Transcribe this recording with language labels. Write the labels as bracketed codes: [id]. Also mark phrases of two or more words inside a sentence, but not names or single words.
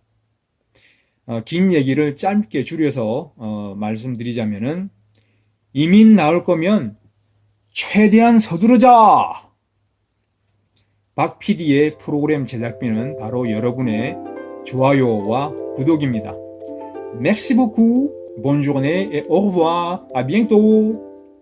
[ko] 긴 얘기를 짧게 줄여서 말씀드리자면은 이민 나올 거면 최대한 서두르자! 박 PD의 프로그램 제작비는 바로 여러분의 좋아요와 구독입니다. [fr] Merci beaucoup, bonne journée et au revoir, à bientôt!